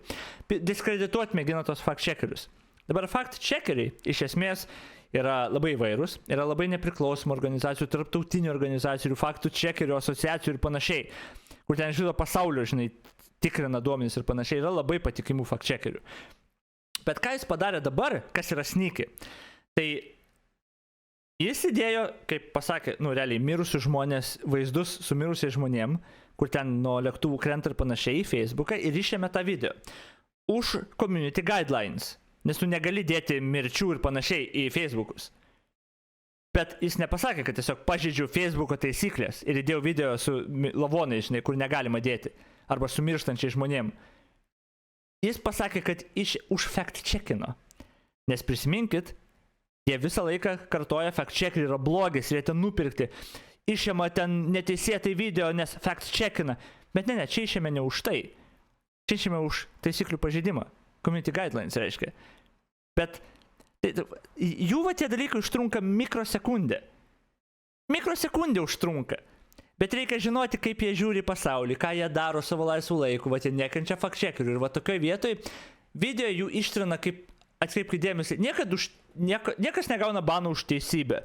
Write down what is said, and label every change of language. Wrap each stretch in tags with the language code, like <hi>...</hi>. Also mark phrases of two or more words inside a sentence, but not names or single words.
<lt>Diskredituoti mėgina tos fact-checkerius. Dabar fact-checkeriai iš esmės yra labai įvairūs, yra labai nepriklausomų organizacijų, tarptautinių organizacijų, faktų čekerių, asociacijų ir panašiai, kur ten žino pasaulio, žinai, tikrina duomenys ir panašiai, yra labai patikimų fact-checkerių. Bet ką jis padarė dabar, kas yra sneaky, tai jis įdėjo, kaip pasakė, nu realiai, mirusių žmonės, vaizdus su mirusiais žmonėm, kur ten nuo lėktuvų krenta ir panašiai į Facebooką ir išėmė tą video už</lt> <en>community guidelines.</en> <lt>Nes tu negali dėti mirčių ir panašiai į Facebookus. Bet jis nepasakė, kad tiesiog pažeidžiau Facebooko taisyklės ir įdėjau video su lavonai, žinai, kur negalima dėti. Arba su mirštančiai žmonėm. Jis pasakė, kad už fact-checkino. Nes prisiminkit, jie visą laiką kartoja, fact-checkeriai yra blogis, jie ten nupirkti. Išėma ten neteisėtai video, nes fact-checkina. Bet ne, čia išėmė ne už tai. Čia išėmė už taisyklių pažeidimą.</lt> <en>Community guidelines reiškia.</en> <lt>Bet jų va tie dalykai užtrunka mikrosekundę. Mikrosekundę užtrunka. Bet reikia žinoti, kaip jie žiūri pasaulį, ką jie daro savo laisvų laikų, va tie nekenčia fact-checkerių. Ir va tokioj vietoj video jų ištrina, kaip atkreipkite dėmesį, niekas negauna banų už teisybę.</lt>